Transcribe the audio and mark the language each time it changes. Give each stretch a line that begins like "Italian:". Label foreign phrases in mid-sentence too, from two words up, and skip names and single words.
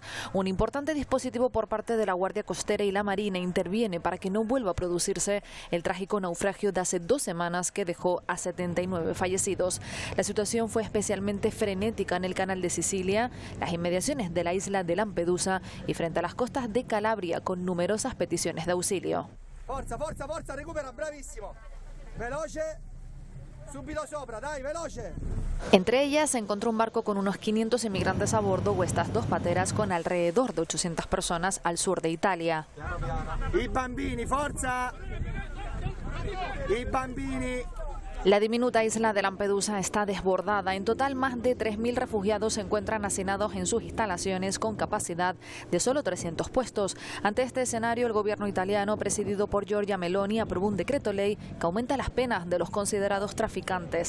Spanish: Un importante dispositivo por parte de la Guardia Costera y la Marina interviene para que no vuelva a producirse el trágico naufragio de hace 2 semanas que dejó a 79 fallecidos. La situación fue especialmente frenética en el canal de Sicilia, las inmediaciones de la isla de Lampedusa y frente a las costas de Calabria, con numerosas peticiones de auxilio.
Italian: Forza, forza, forza, recupera, bravissimo. Veloce, subito sopra, dai, veloce.
Spanish: Entre ellas se encontró un barco con unos 500 inmigrantes a bordo o estas 2 pateras con alrededor de 800 personas al sur de Italia.
Italian: I bambini, forza. I bambini.
Spanish: La diminuta isla de Lampedusa está desbordada. En total, más de 3.000 refugiados se encuentran hacinados en sus instalaciones con capacidad de solo 300 puestos. Ante este escenario, el gobierno italiano, presidido por Giorgia Meloni, aprobó un decreto ley que aumenta las penas de los considerados traficantes.